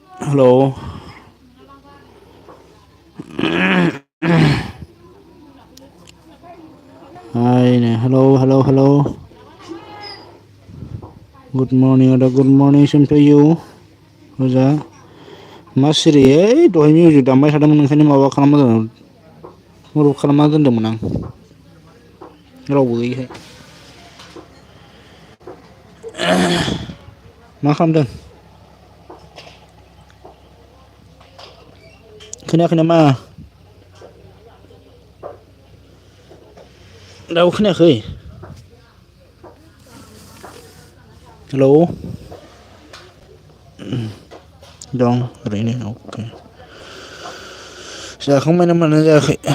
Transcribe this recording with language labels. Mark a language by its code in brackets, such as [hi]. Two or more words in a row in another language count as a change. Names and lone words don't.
[en] Hello. Hi, hello, hello, hello. Good morning, ada good morning same to you. [brx] Hoजा मा सिरि दहाय मिउजिक दामबाय थादोंमोन ओंखायनो माबा खालामना दोनदों मरुप खालामना दोनदोंमोन आं रावबो गैयिखाय मा खालामदों खोनायाखै नामा दाबो खोनायाखै हेलौ दं ओरैनो अके जाखांबाय नामा ना जायाखै